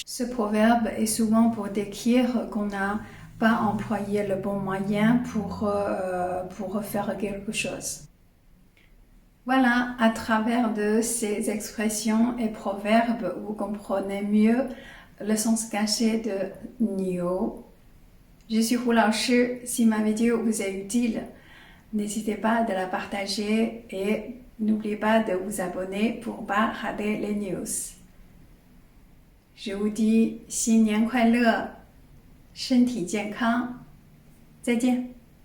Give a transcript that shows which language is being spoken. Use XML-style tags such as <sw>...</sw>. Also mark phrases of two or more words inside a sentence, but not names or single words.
<fr>Ce proverbe est souvent pour décrire qu'on n'a pas employé le bon moyen pour faire quelque chose. Voilà, à travers de ces expressions et proverbes, vous comprenez mieux le sens caché de niu. Je suis Hu 老师. Si ma vidéo vous est utile, n'hésitez pas de la partager et n'oubliez pas de vous abonner pour ne pas rater les news. Je vous dis</fr> <zh>新年快乐，身体健康，再见。</zh>